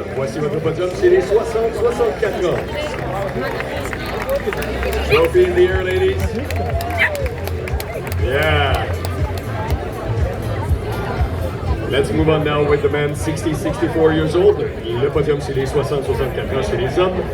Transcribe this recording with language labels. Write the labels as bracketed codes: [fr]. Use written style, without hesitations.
[fr] Voici votre podium chez les 60-64 ans. [en] Trophy in the air, ladies. Yeah. Let's move on now with the men 60-64 years old. [fr] Le podium chez les 60-64 ans chez les hommes.